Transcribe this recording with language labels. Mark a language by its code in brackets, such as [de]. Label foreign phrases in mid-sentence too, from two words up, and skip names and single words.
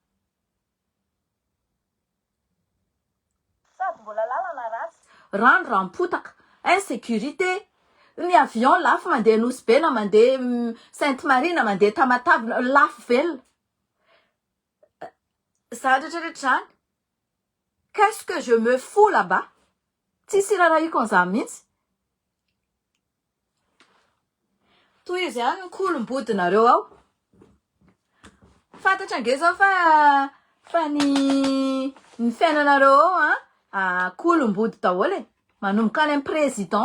[mg] sady mbola lalana ratsy rano rampotaka insécurité ny avion lafo mandeha Nosy Be na mandeha Sainte Marie na mandeha Tamatave lafo velona za rehetrarehetra zany [fr] qu'est-ce que je me fous là-bas [mg] tsisy rarahiko an'izany mihitsy toy izy any kolombodinareo ao fantatra ange zao fa ny fiainanareo ao kolombody daholo manomboka any amin'ny président